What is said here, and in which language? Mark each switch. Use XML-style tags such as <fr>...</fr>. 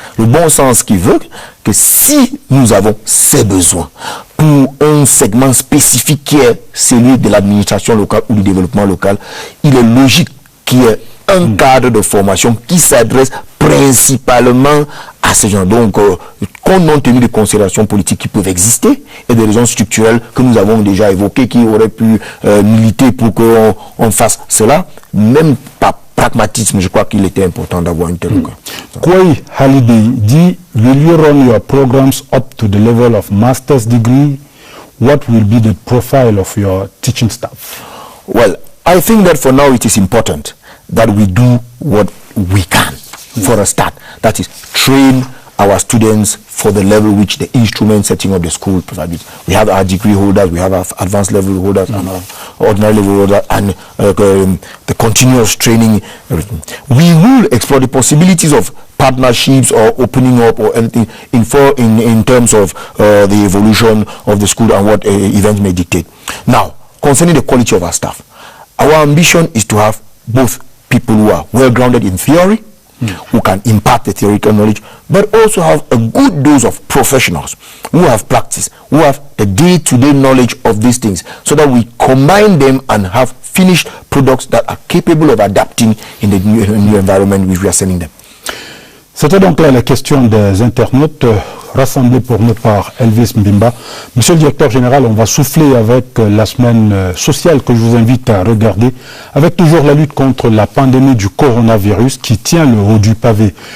<fr>Le bon sens qui veut que si nous avons ces besoins pour un segment spécifique qui est celui de l'administration locale ou du développement local, il est logique qu'il y ait un cadre de formation qui s'adresse principalement à ces gens. Donc, compte tenu des considérations politiques qui peuvent exister et des raisons structurelles que nous avons déjà évoquées, qui auraient pu militer pour qu'on fasse cela, même par pragmatisme, je crois qu'il était important d'avoir une telle cas.</fr> <en>Kwai Halidei dit, will you run your programs up to the level of master's degree? What will be the profile of your teaching staff? Well, I think that for now it is important that we do what we can for a start. That is, train our students for the level which the instrument setting of the school provides. We have our degree holders, we have our advanced level holders, and our ordinary level holders, and the continuous training. Everything. We will explore the possibilities of partnerships or opening up or anything in terms of the evolution of the school and what events may dictate. Now, concerning the quality of our staff, our ambition is to have both people who are well-grounded in theory, who can impart the theoretical knowledge, but also have a good dose of professionals who have practice, who have the day-to-day knowledge of these things, so that we combine them and have finished products that are capable of adapting in the new environment which we are sending them.</en> <fr>C'était donc là la question des internautes rassemblés pour nous par Elvis Mbimba. Monsieur le directeur général, on va souffler avec la semaine sociale que je vous invite à regarder, avec toujours la lutte contre la pandémie du coronavirus qui tient le haut du pavé.</fr>